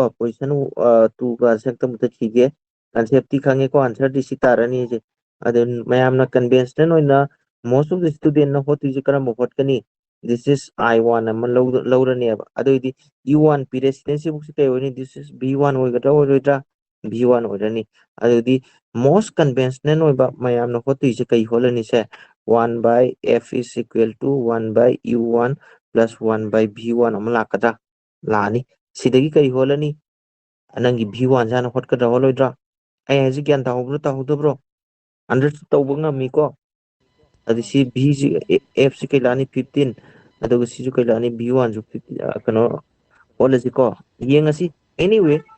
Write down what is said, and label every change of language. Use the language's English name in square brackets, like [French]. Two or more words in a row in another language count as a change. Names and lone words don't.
[Manipuri] ꯄꯣꯖꯤꯁꯟ 2ꯒꯁꯦ ꯍꯦꯛꯇ ꯃꯨꯊꯠꯈꯤꯒꯦ ꯀꯟꯁꯦꯞꯇꯤ ꯈꯪꯉꯦꯀꯣ ꯑꯟꯁꯔꯗꯤ ꯁꯤ ꯇꯥꯔꯅꯤꯁꯦ ꯑꯗꯨ ꯃꯌꯥꯝꯅ ꯀꯟꯚꯦꯟꯁꯅꯦꯜ ꯑꯣꯏꯅ [English] most of the students [Manipuri] ꯍꯣꯠꯇꯣꯏꯁꯦ ꯀꯔꯝꯕ ꯍꯣꯠꯀꯅꯤ [English] this is [Manipuri] I1 ꯑꯃ ꯂꯧꯔꯅꯦꯕ ꯑꯗꯨꯑꯣꯏꯗꯤ U1 ꯄꯤꯔꯦ ꯁꯤꯗꯦꯟꯁꯤꯕꯨꯛꯁꯤ ꯀꯩ ꯑꯣꯏꯅꯤ [English] this is [Manipuri] V1 ꯑꯣꯏꯒꯗ꯭ꯔꯥ ꯑꯣꯏꯔꯣꯏꯗ꯭ꯔꯥ V1 ꯑꯣꯏꯔꯅꯤ ꯑꯗꯨꯗꯤ [English] most conventional [Manipuri] ꯑꯣꯏꯕ ꯃꯌꯥꯝꯅ ꯍꯣꯠꯇꯣꯏꯁꯦ ꯀꯩ ꯍꯣꯠꯂꯅꯤꯁꯦ [English] 1/f is equal to 1/U1 + 1/V1 [Manipuri] ꯑꯃ ꯂꯥꯛꯀꯗ꯭ꯔꯥ ꯂꯥꯛꯑꯅꯤ ꯁꯤꯗꯒꯤ ꯀꯔꯤ ꯍꯣꯠꯂꯅꯤ ꯅꯪꯒꯤ V1 ꯍꯥꯟꯅ ꯍꯣꯠꯀꯗ꯭ꯔꯥ ꯍꯣꯠꯂꯣꯏꯗ꯭ꯔꯥ ꯑꯩ ꯍꯥꯏꯁꯤ ꯒ꯭ꯌꯥꯟ ꯇꯥꯍꯧꯕ꯭ꯔꯣ ꯇꯥꯍꯧꯗꯕ꯭ꯔꯣ ꯑꯟꯗꯔꯁꯇꯨꯠ ꯇꯧꯕ ꯉꯝꯃꯤꯀꯣ ꯑꯗꯨ ꯁꯤ ꯚꯤꯁꯤ ꯑꯦꯐꯁꯤ ꯀꯩ ꯂꯥꯛꯑꯅꯤ 15 ꯑꯗꯨꯒ ꯁꯤꯁꯨ ꯀꯩ ꯂꯥꯛꯑꯅꯤ V1ꯁꯨ 15 ꯀꯩꯅꯣ ꯍꯣꯠꯂꯁꯤꯀꯣ ꯌꯦꯡꯉꯁꯤ ꯑꯦꯅꯤꯋꯦ